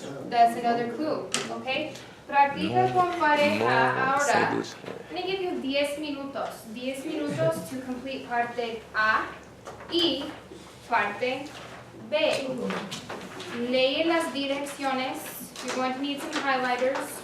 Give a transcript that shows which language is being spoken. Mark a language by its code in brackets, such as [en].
[en] That's another clue, okay? [es] Practica con pareja ahora. [en] I'm going to give you [es] 10 minutos. 10 minutos [en] to complete [es] parte A y parte B. Lee las direcciones. [en] You're going to need some highlighters.